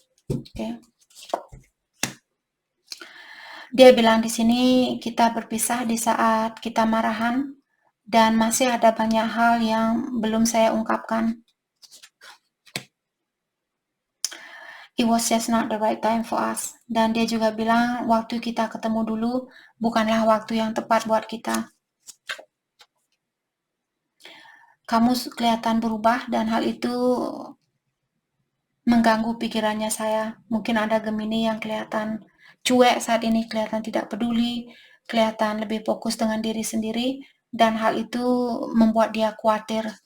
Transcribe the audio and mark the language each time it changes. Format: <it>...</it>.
<id>Oke. Dia bilang di sini kita berpisah di saat kita marahan dan masih ada banyak hal yang belum saya ungkapkan.</id> <en>It was just not the right time for us.</en> <id>Dan dia juga bilang waktu kita ketemu dulu bukanlah waktu yang tepat buat kita. Kamu kelihatan berubah dan hal itu mengganggu pikirannya saya. Mungkin ada Gemini yang kelihatan cuek saat ini, kelihatan tidak peduli, kelihatan lebih fokus dengan diri sendiri, dan hal itu membuat dia khawatir.</id>